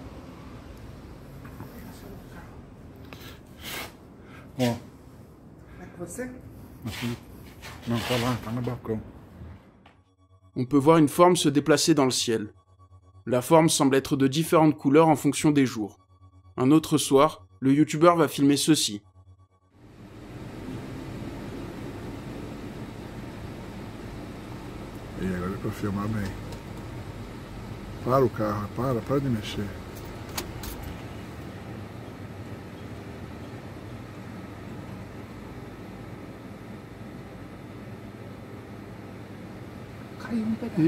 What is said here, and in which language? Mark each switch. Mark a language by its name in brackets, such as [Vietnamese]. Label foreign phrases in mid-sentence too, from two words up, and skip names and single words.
[Portuguese] Ó. É com você? Não, tá lá, tá no balcão. [French] On peut voir une forme se déplacer dans le ciel. La forme semble être de différentes couleurs en fonction des jours. Un autre soir, le youtubeur va filmer ceci. [Portuguese] E agora é pra filmar bem. Para o carro, para de mexer. Caiu um pedaço.